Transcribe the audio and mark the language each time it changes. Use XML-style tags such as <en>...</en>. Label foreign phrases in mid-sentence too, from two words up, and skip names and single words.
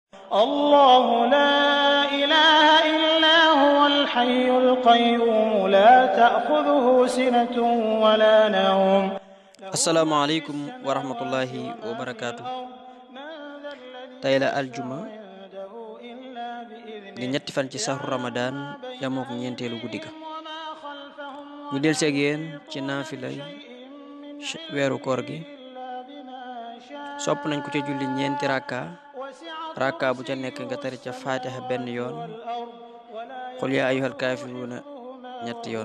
<ar>الله لا إله إلا هو الحي القيوم لا تأخذه سنة ولا نوم. السلام عليكم ورحمة الله وبركاته.</ar> <wo>tey la aljuma di ñetti fan ci sahru ramadan yamook ñeenteelu guddi ga ñu del seeg yéen ci naafilay weeru koor gi. sopp nañ ko ca julli ñeenti rakka bu ca nekk nga tari ca fatiha benn yoon,</wo> <ar>قل يا أيها الكافرون</ar> <wo>ñetti yoon.</wo>